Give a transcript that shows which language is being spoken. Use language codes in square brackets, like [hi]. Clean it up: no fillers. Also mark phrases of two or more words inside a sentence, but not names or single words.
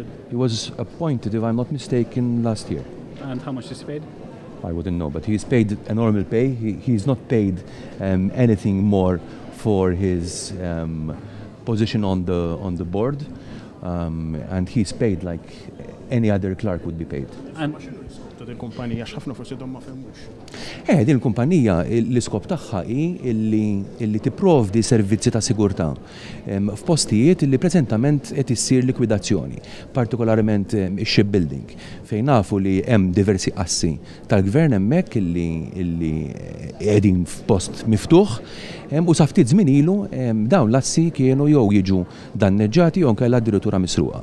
[en] He was appointed, if I'm not mistaken, last year. And how much is he paid? I wouldn't know, but he's paid a normal pay. He's not paid anything more for his position on the board, and he's paid like any other clerk would be paid. And [mt] il-kumpanija x'ħafna forsi dom ma fehmux. Din il-kumpanija l-iskop tagħha hi illi tipprovdi servizzi ta' sigurtà f'postijiet li preżentament qed issir likwidazzjoni, partikolarment ix-shipbuilding, fejn nafu li hemm diversi assi tal-gvern hemmhekk illi qegħdin f'post miftuħ u sa ftit żmien ilu dawn l-assi kienu jew jiġu danneġġati jew kellha addirittura misruqa.